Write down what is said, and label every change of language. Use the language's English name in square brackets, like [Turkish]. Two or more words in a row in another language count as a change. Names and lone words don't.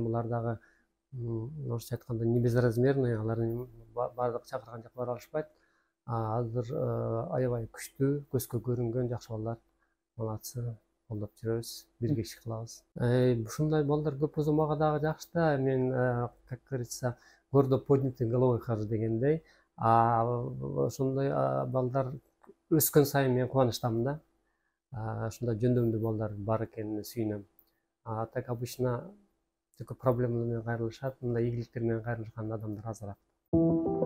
[Kyrgyz] Булар дагы орусча айтканда [Russian] не безразмерный, [Kyrgyz] алардын баардыгы чакырган жака бара алышпайт. Азыр аябай күчтүү, көзгө көрүнгөн жакшы балдар. Молодцы, колдоп жүрөбүз, бирге иш кылабыз. Ушундай балдар көп болсо мага дагы жакшы да. Мен, [Russian] как говорится, гордо поднятой головой хожу [Kyrgyz] дегендей. Ошондой балдар өскөн сайын мен кубанычтамын да. Ушундай жөндөмдүү балдар бар экенине сүйүнөм. [Russian] Так обычно такой проблема [Kyrgyz] менен кайрылышат, мындай ийгиликтер менен кайрылышкан адамдар азыраак.